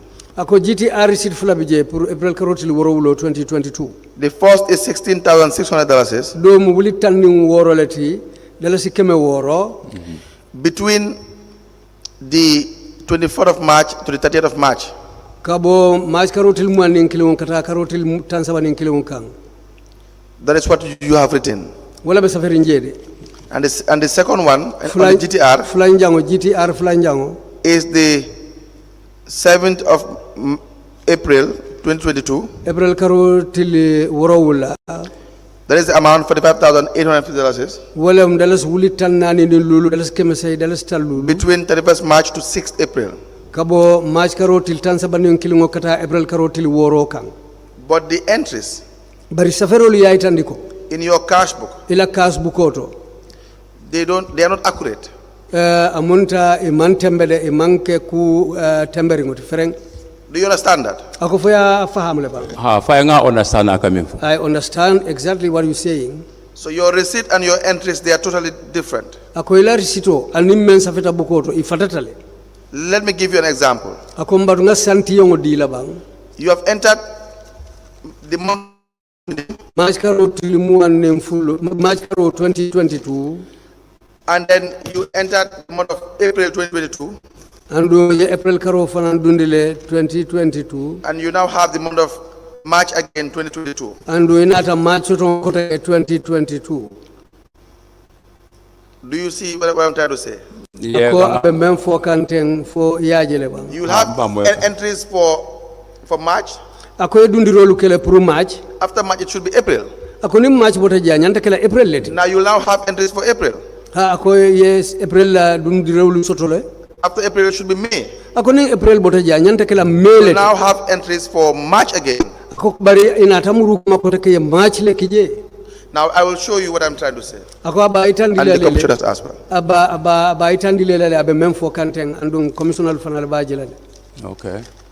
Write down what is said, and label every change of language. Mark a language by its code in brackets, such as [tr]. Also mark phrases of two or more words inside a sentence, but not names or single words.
[man] Ako GTR receipt fulabije pour April karotil worowulo 2022. [en] The first is $16,600. [man] Do mu wuli tanni woroleti dalasi keme woro. [en] Between the 24th of March to the 30th of March. [man] Kabo March karotil muanin kilon kata karotil tansabanin kilon kang. [en] That is what you have written. [man] Wala be safarin jede. [en] And the second one on the GTR is the 7th of April 2022. [man] April karotil worowula. [en] That is the amount $45,850. [man] Walam dalas wulitan nani lulu dalas kemesay dalas talulu. [en] Between 31st March to 6th April. [man] Kabo March karotil tansabanin kilon kata April karotil woro kang. [en] But the entries [man] bari saferol yaitandiko [en] in your cash book, [man] ila [en] cash bookoto, they are not accurate. [man] Amunta imantembele imanke ku temberingot fereng. [en] Do you understand that? [man] Ako faya faham leba. Ha faya nga understand akaminfo. [en] I understand exactly what you're saying. So your receipt and your entries, they are totally different. [man] Ako ila risito anim men safeta bukoto ifatatale. [en] Let me give you an example. [man] Ako mbarunga santi yongo dila bang. [en] You have entered the month March 2022. And then you entered the month of April 2022. And April 2022. And you now have the month of March again 2022. And we not a March 2022. Do you see what I'm trying to say? Yeah. You have entries for March. [man] Ako dundirolu kele pour March. [en] After March it should be April. [man] Ako ni March bota janyanta kele April leti. [en] Now you now have entries for April. [man] Ha ako yes April la dundirolu sotole. [en] After April it should be May. [man] Ako ni April bota janyanta kele May leti. [en] You now have entries for March again. [man] Ako bari inatamuru makota ke March le kije. [en] Now I will show you what I'm trying to say. [man] Ako aba itandile [en] and the commissioners as well. [man] Aba itandile lele abe memfo kanteng andung commissioner fanal bajilale. [en] Okay.